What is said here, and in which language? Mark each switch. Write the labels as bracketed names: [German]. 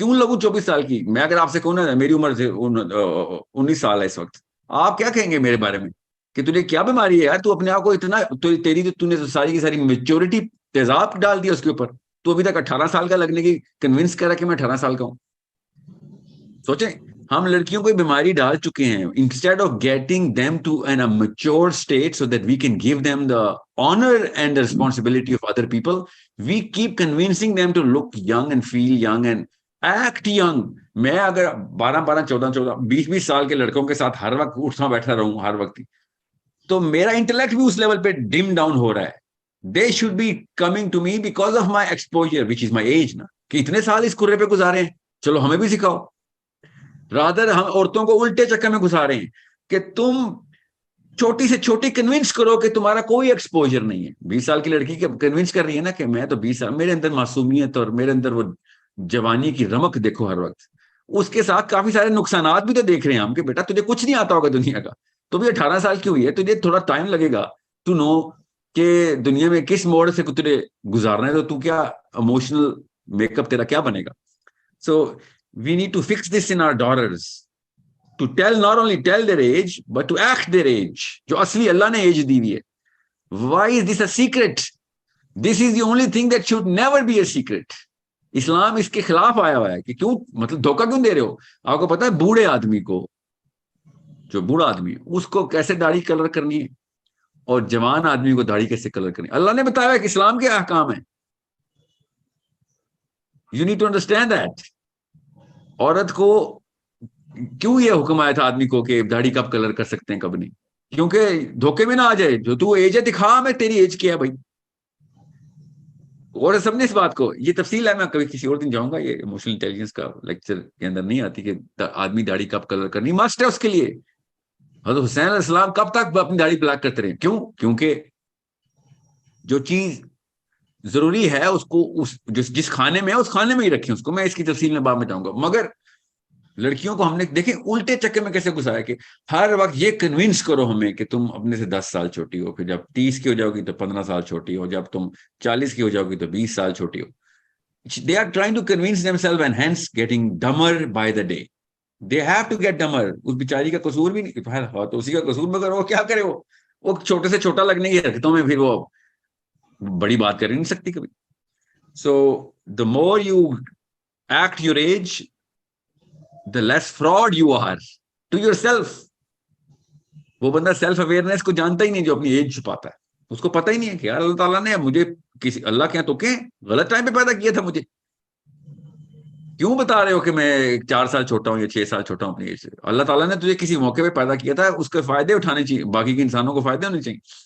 [Urdu] کیوں لگوں 24 سال کی؟ میں اگر آپ سے کہوں نا میری عمر 19 سال ہے اس وقت, آپ کیا کہیں گے میرے بارے میں کہ تجھے کیا بیماری ہے یار, تو اپنے آپ کو اتنا تو نے ساری کی ساری میچورٹی تیزاب ڈال دیا اس کے اوپر. تو ابھی تک 18 سال کا لگنے کی کنونس کرا کہ میں 18 سال کا ہوں. سوچیں, ہم لڑکیوں کو بیماری ڈال چکے ہیں. [English] Instead of getting them to an mature state so that we can give them the honour and the responsibility of other people, we keep convincing them to look young and feel young and act young. [Urdu] میں اگر 12 14 20 سال کے لڑکوں کے ساتھ ہر وقت اٹھنا بیٹھا رہوں ہر وقت, تو میرا انٹلیکٹ بھی اس لیول پہ ڈم ڈاؤن ہو رہا ہے. [English] They should be coming to me because of my exposure, which is my age [Urdu] نا, کہ اتنے سال اس کرے پہ گزارے ہیں. چلو ہمیں بھی سکھاؤ. رادر ہم عورتوں کو الٹے چکر میں گھسا رہے ہیں کہ تم چھوٹی سے چھوٹی کنونس کرو کہ تمہارا کوئی ایکسپوجر نہیں ہے. 20 سال کی لڑکی کے کنونس کر رہی ہے نا کہ میں تو 20 سال, میرے اندر معصومیت اور میرے اندر وہ جوانی کی رمق دیکھو ہر وقت. اس کے ساتھ کافی سارے نقصانات بھی تو دیکھ رہے ہیں ہم کہ بیٹا تجھے کچھ نہیں آتا ہوگا دنیا کا, تو بھی 18 سال کی ہوئی ہے, تجھے تھوڑا ٹائم لگے گا ٹو نو کہ دنیا میں کس موڑ سے تجھے گزارنا ہے, تو کیا اموشنل میک اپ تیرا کیا بنے گا. [English] So we need to fix this in our daughters to tell, not only tell their age, but to act their age. [Urdu] جو اصلی اللہ نے ایج دی ہوئی ہے. [English] Why is this a secret? This is the only thing that should never be a secret. [Urdu] اسلام اس کے خلاف آیا ہوا ہے کہ کیوں, مطلب دھوکہ کیوں دے رہے ہو. آپ کو پتا ہے بوڑھے آدمی کو, جو بوڑھا آدمی اس کو کیسے داڑھی کلر کرنی ہے اور جوان آدمی کو داڑھی کیسے کلر کرنی ہے, اللہ نے بتایا ہے کہ اسلام کے احکام ہیں. [English] You need to understand that. [Urdu] عورت کو کیوں یہ حکم آیا تھا آدمی کو کہ داڑھی کب کلر کر سکتے ہیں کب نہیں, کیونکہ دھوکے میں نہ آ جائے. جو تو ایج ہے دکھا میں تیری ایج کیا ہے بھائی. اور سب نے اس بات کو, یہ تفصیل ہے, میں کبھی کسی اور دن جاؤں گا, یہ ایموشنل انٹیلیجنس کا لیکچر کے اندر نہیں آتی کہ آدمی داڑھی کب کلر کرنی مسٹ ہے اس کے لیے. حضرت حسین علیہ السلام کب تک اپنی داڑھی بلیک کرتے رہے, کیوں, کیونکہ جو چیز ضروری ہے اس کو جس کھانے میں ہے اس کھانے میں ہی رکھیں اس کو. میں اس کی تفصیل میں بعد میں جاؤں گا. مگر لڑکیوں کو ہم نے دیکھیں الٹے چکر میں کیسے گھسایا کہ ہر وقت یہ کنوینس کرو ہمیں کہ تم اپنے سے 10 سال چھوٹی ہو, پھر جب 30 کی ہو جاؤ گی تو 15 سال چھوٹی ہو, جب تم 40 کی ہو جاؤ گی تو 20 سال چھوٹی ہو. [English] They are trying to convince themselves and hence getting dumber by the day. They have to get dumber. [Urdu] اس بیچاری کا قصور بھی نہیں, تو اسی کا قصور, مگر وہ کیا کرے, وہ چھوٹے سے چھوٹا لگنے کی حرکتوں میں پھر وہ بڑی بات کر نہیں سکتی کبھی. [English] So the more you act your age, the less fraud you are to yourself. [Urdu] وہ بندہ سیلف اویئرنیس کو جانتا ہی نہیں جو اپنی ایج چھپاتا ہے. اس کو پتہ ہی نہیں ہے کہ یار اللہ تعالیٰ نے مجھے کسی اللہ کے یہاں تو کہ غلط ٹائم پہ پیدا کیا تھا, مجھے کیوں بتا رہے ہو کہ میں 4 سال چھوٹا ہوں یا 6 سال چھوٹا ہوں اپنی ایج سے. اللہ تعالیٰ نے تجھے کسی موقع پہ پیدا کیا تھا, اس کے فائدے اٹھانے چاہیے, باقی کے انسانوں کو فائدے ہونے چاہیے.